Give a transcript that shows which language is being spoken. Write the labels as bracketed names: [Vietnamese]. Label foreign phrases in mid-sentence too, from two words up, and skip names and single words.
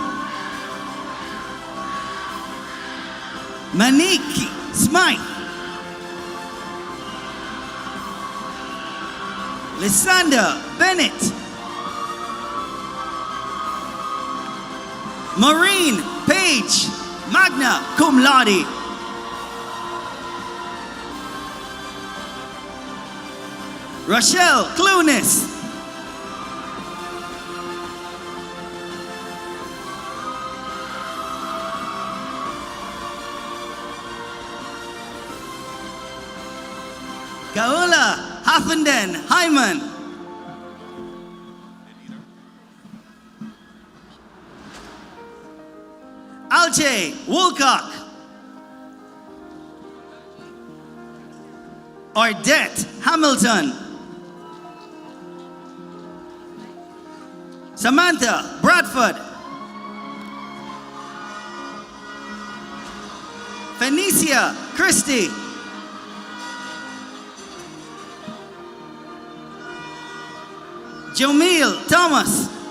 [English] Maniki Smythe. Lysanda Bennett. Maureen Page, [Latin] magna cum laude. [English] Rochelle Clunis. Kaula Haffenden Hyman. Alche Woolcock. Ardette Hamilton. Samantha Bradford. Phoenicia Christie. Jamil Thomas.